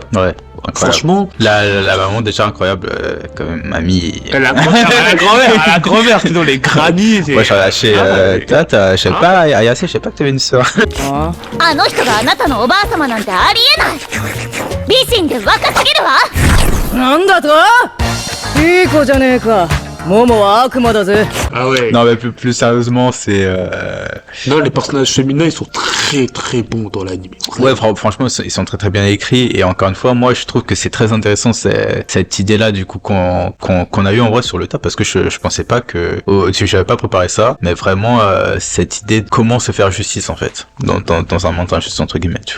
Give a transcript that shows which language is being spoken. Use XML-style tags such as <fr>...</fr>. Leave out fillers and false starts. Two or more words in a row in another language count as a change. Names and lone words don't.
<fr>Ouais. Incroyable. Franchement, la maman déjà incroyable, quand même, mamie. La grand-mère, sinon les grannies. Ouais, je sais pas, Ayase, je sais pas que t'avais une sœur.</fr> <ja>あの人があなたのおばあ様なんてありえない。美人で若すぎるわ。なんだと？いい子じゃねえか。モモは悪魔だぜ。</ja> <fr>Ah ouais. Non mais plus sérieusement, c'est Non, les personnages féminins ils sont très très bons dans l'anime. Ouais, franchement ils sont très très bien écrits, et encore une fois moi je trouve que c'est très intéressant cette idée là du coup qu'on a eu en vrai sur le tas, parce que je pensais pas que j'avais pas préparé ça, mais vraiment cette idée de comment se faire justice en fait dans un monde injuste entre guillemets, tu vois.</fr>